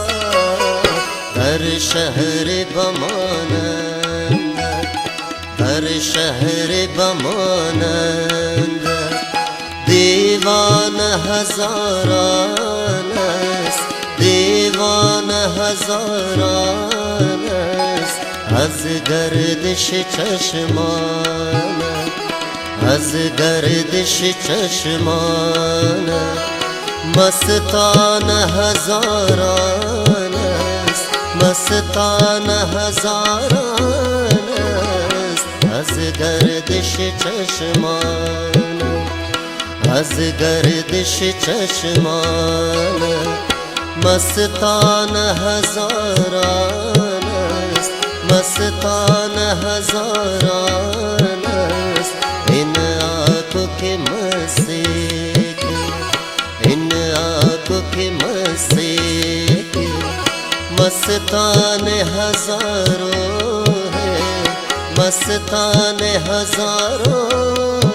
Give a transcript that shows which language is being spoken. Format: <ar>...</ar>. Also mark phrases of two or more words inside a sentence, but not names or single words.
<fa>در شهر بمانند در شهر بمانند دیوان هزاران است. دیوان هزاران است. از گردش چشمان از گردش چشمان مستان هزاران است. مستان هزاران است. از گردش چشمان از گردش چشمان مستان هزاران است. مستان هزاران است.</fa> <hi>इन आँखों के मस्से इन आँखों के मस्से मस्तान हजारों है। मस्तान हजारों</hi>